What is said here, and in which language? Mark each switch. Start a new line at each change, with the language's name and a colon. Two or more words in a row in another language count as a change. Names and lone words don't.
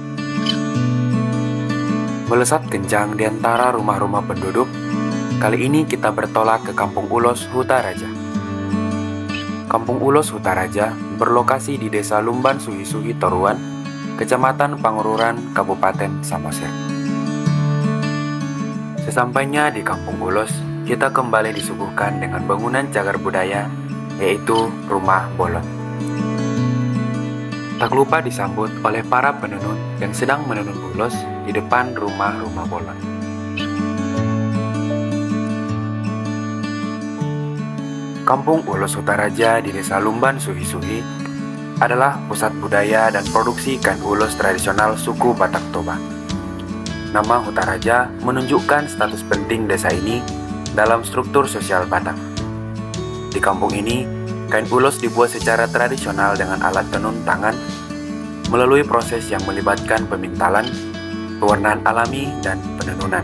Indonesian: Melesat kencang di antara rumah-rumah penduduk, kali ini kita bertolak ke Kampung Ulos Huta Raja. Kampung Ulos Huta Raja berlokasi di Desa Lumban Suhi-Suhi Toruan, Kecamatan Pangururan, Kabupaten Samosir. Sesampainya di Kampung Ulos, kita kembali disuguhkan dengan bangunan cagar budaya, yaitu Rumah Bolon. Tak lupa disambut oleh para penenun yang sedang menenun ulos di depan rumah-rumah Bolon. Kampung Ulos Huta Raja di Desa Lumban Suhi-Suhi adalah pusat budaya dan produksi ikan ulos tradisional suku Batak Toba. Nama Huta Raja menunjukkan status penting desa ini dalam struktur sosial Batak. Di kampung ini, kain ulos dibuat secara tradisional dengan alat tenun tangan melalui proses yang melibatkan pemintalan, pewarnaan alami, dan penenunan.